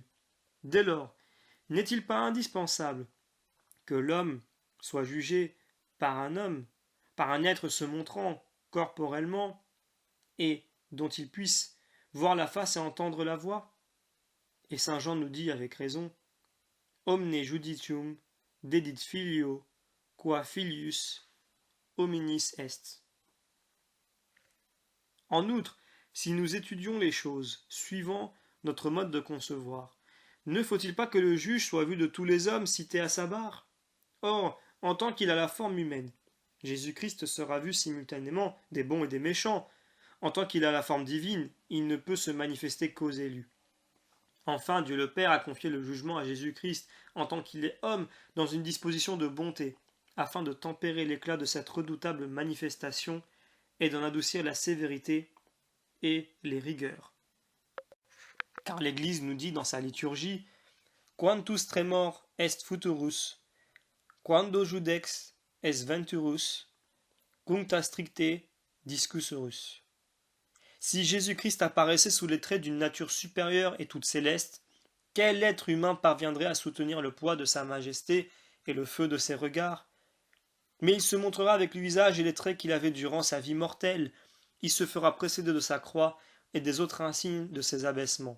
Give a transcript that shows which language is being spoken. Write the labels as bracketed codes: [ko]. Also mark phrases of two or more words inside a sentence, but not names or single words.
[fr] Dès lors, n'est-il pas indispensable que l'homme soit jugé par un homme, par un être se montrant corporellement, et dont il puisse voir la face et entendre la voix? Et saint Jean nous dit avec raison, [la] Omne judicium dedit filio, qua filius hominis est. [fr] En outre, si nous étudions les choses suivant notre mode de concevoir, ne faut-il pas que le juge soit vu de tous les hommes cités à sa barre? Or, en tant qu'il a la forme humaine, Jésus-Christ sera vu simultanément des bons et des méchants. En tant qu'il a la forme divine, il ne peut se manifester qu'aux élus. Enfin, Dieu le Père a confié le jugement à Jésus-Christ en tant qu'il est homme dans une disposition de bonté, afin de tempérer l'éclat de cette redoutable manifestation et d'en adoucir la sévérité et les rigueurs. Car l'Église nous dit dans sa liturgie [la] Quantus tremor est futurus, quando judex est venturus, cuncta stricte discussorus. [fr] Si Jésus-Christ apparaissait sous les traits d'une nature supérieure et toute céleste, quel être humain parviendrait à soutenir le poids de sa majesté et le feu de ses regards? Mais il se montrera avec le visage et les traits qu'il avait durant sa vie mortelle. Il se fera précéder de sa croix et des autres insignes de ses abaissements.